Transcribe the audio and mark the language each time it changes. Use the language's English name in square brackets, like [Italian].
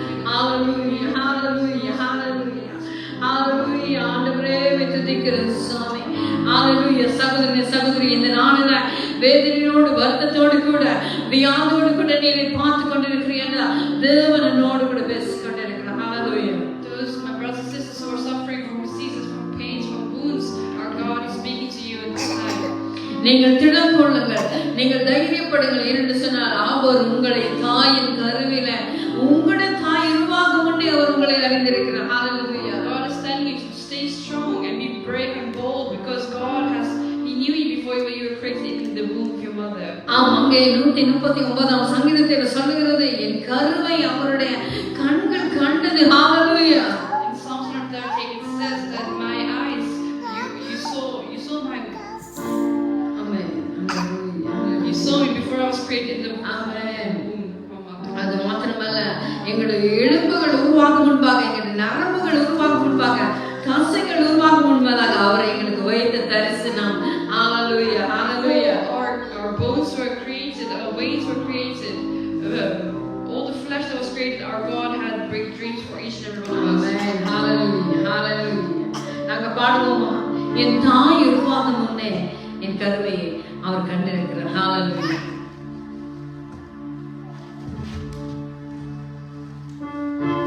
[Tamil] ஹalleluya hallelujah hallelujah hallelujah ஆண்டவரே துதிக்கிறேன் சுவாமி. ஹalleluya சகோதரனே சகோதரி இந்த நாளில வேதனையோடு வருத்தத்தோடு கூட வியாதியோடு கூட நீரை பார்த்து கொண்டிருக்கிறீர்கள். தேவன் என்னோடு கூட பேசிக் கொண்டிருக்கிறார். ஹalleluya. [English] Those my brothers and sisters who are suffering from diseases, from pains, from wounds, our God is speaking to you at this time. [Tamil] நீங்கள் திடம் கொள்ளுங்கள், நீங்கள் தைரியப்படுங்கள். என்று சொன்னால் அவர் உங்களை தாயின் கருவில உங்களுடைய தாய் உருவாகும் முன்னே அவர் உங்களை அறிந்திருக்கிறார். ஹalleluya. [English] God is telling you to stay strong and be brave and bold because God has He knew you before you were created in the womb of your mother. [Tamil] அங்கே 139 சங்கீதத்தில் சொல்லுகிறது என் கருவை அவருடைய கண்கள் கண்டது. ஹalleluya. [English] In Psalm 130 it says that my eyes you saw my Amen. you saw me before I was created in the Amen. womb of my mother. [Tamil] அது மாத்திரமல்ல எங்களுடைய எலும்புகள் உருவாகும் முன்பாக எங்களுடைய நரம்புகள் உருவாகும் முன்பாக தசைகள் உருவாகும் முன்பதாக அவரை எங்களுக்கு வைத்த தரிசனம். ஹalleluya hallelujah. [English] Our bones were created, our veins were created, all the flesh that was created, our God had big dreams for each and every one of us. Amen. Hallelujah. Hallelujah. [Tamil] நாங்க பாடுவோமா என் தாய் உருவாகும் முன்னே என் கருவையை அவர் கண்டிருக்கிறார். [English] Hallelujah.